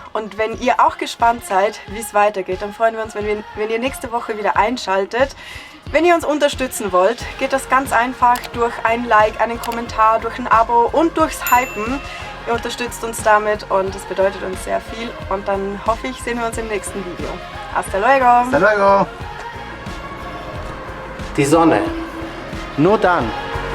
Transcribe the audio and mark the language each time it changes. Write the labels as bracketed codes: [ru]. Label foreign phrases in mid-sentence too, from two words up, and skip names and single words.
[de] Und wenn ihr auch gespannt seid, wie es weitergeht, dann freuen wir uns, wenn ihr nächste Woche wieder einschaltet. Wenn ihr uns unterstützen wollt, geht das ganz einfach durch ein Like, einen Kommentar, durch ein Abo und durchs Hypen. Ihr unterstützt uns damit und es bedeutet uns sehr viel. Und dann hoffe ich, sehen wir uns im nächsten Video. [es] Hasta luego! Hasta luego! [de] Die Sonne. Nur dann